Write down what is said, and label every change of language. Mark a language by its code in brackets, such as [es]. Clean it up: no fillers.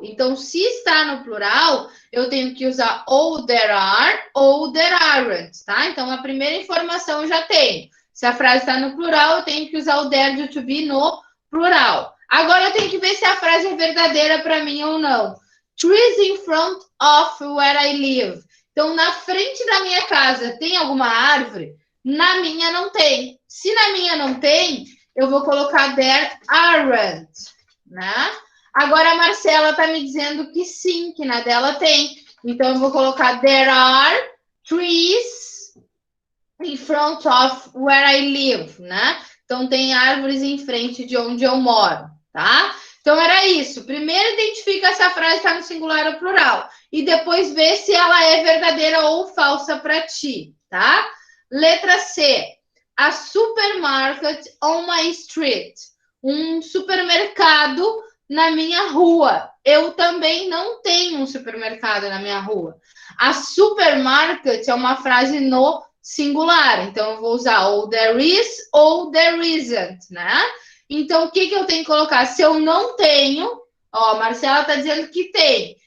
[pt] Então, se está no plural, eu tenho que usar ou there are ou there aren't, tá? Então, a primeira informação eu já tenho. Se a frase está no plural, eu tenho que usar o there do to be no plural. Agora, eu tenho que ver se a frase é verdadeira para mim ou não. [en] Trees in front of where I live. [pt] Então, na frente da minha casa, tem alguma árvore? Na minha não tem. Se na minha não tem, eu vou colocar there aren't, né? Agora a Marcela está me dizendo que sim, que na dela tem. Então eu vou colocar [en] there are trees in front of where I live, né? [pt] Então tem árvores em frente de onde eu moro, tá? Então era isso. Primeiro identifica se a frase está no singular ou plural e depois vê se ela é verdadeira ou falsa para ti, tá? Letra C. [en] A supermarket on my street. [pt] Um supermercado na minha rua. Eu também não tenho um supermercado na minha rua. A supermarket é uma frase no singular. Então, eu vou usar ou there is ou there isn't, né? Então, o que eu tenho que colocar? Se eu não tenho... Ó, a Marcela está dizendo que tem.